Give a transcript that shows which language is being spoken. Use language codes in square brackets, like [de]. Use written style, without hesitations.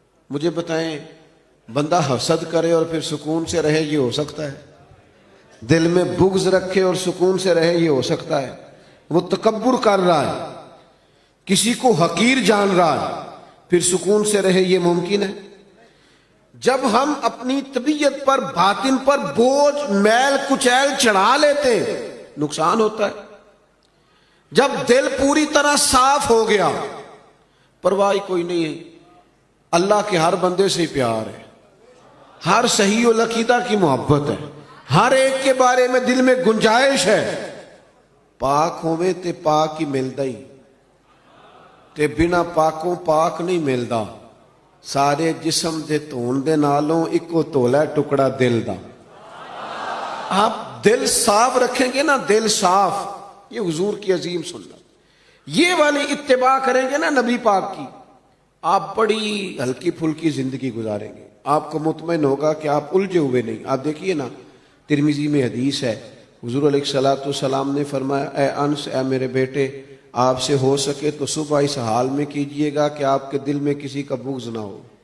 [ur] مجھے بتائیں، بندہ حسد کرے اور پھر سکون سے رہے یہ ہو سکتا ہے؟ دل میں بغض رکھے اور سکون سے رہے یہ ہو سکتا ہے؟ وہ تکبر کر رہا ہے، کسی کو حقیر جان رہا ہے، پھر سکون سے رہے یہ ممکن ہے؟ جب ہم اپنی طبیعت پر، باطن پر بوجھ، میل کچیل چڑھا لیتے ہیں نقصان ہوتا ہے. جب دل پوری طرح صاف ہو گیا، پرواہ کوئی نہیں ہے، اللہ کے ہر بندے سے پیار ہے، ہر صحیح العقیدہ کی محبت ہے، ہر ایک کے بارے میں دل میں گنجائش ہے. [pa] پاک ہوئے تے پاک ہی ملدا ہی، تے بنا پاکوں پاک نہیں ملدا. سارے جسم دے دھون دے نالوں اکو تولا ٹکڑا دل دا. [ur] آپ دل صاف رکھیں گے نا، دل صاف، یہ حضور کی عظیم سنت، یہ والی اتباع کریں گے نا نبی پاک کی، آپ بڑی ہلکی پھلکی زندگی گزاریں گے. آپ کو مطمئن ہوگا کہ آپ الجھے ہوئے نہیں. آپ دیکھیے نا، ترمذی میں حدیث ہے، حضور علیہ الصلوۃ والسلام نے فرمایا اے انس، اے میرے بیٹے، آپ سے ہو سکے تو صبح اس حال میں کیجئے گا کہ آپ کے دل میں کسی کا بغض نہ ہو.